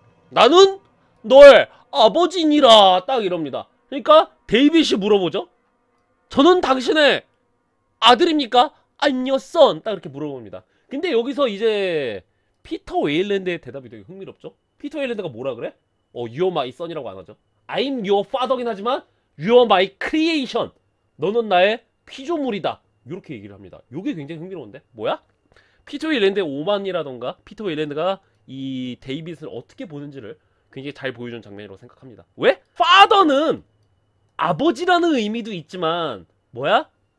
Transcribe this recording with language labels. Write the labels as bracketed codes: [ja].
[ko] 나는 너의 아버지니라. 딱 이럽니다. 그러니까 데이빗이 물어보죠. 저는 당신의 아들입니까? [en] I'm your son. [ko] 딱 이렇게 물어봅니다. 근데 여기서 이제 피터 웨일랜드의 대답이 되게 흥미롭죠? 피터 웨일랜드가 뭐라 그래? [en] You're my son [ko] 이라고 안 하죠. [en] I'm your father긴 하지만 You're my creation. [ko] 너는 나의 피조물이다. 이렇게 얘기를 합니다. 요게 굉장히 흥미로운데? 뭐야? 피터 웨일랜드의 오만이라던가 피터 웨일랜드가 이 데이빗을 어떻게 보는지를 굉장히 잘 보여준 장면이라고 생각합니다. 왜? father는 아버지라는 의미도 있지만 뭐야?